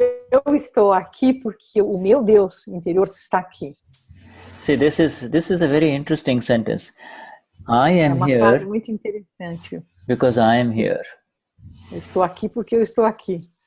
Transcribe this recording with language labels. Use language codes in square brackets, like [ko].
[pt] Eu estou aqui porque o meu Deus interior está aqui. [en] See, this is a very interesting sentence. I am here. [pt] É uma frase muito interessante. [en] Because I am here. [pt] Eu estou aqui porque eu estou aqui.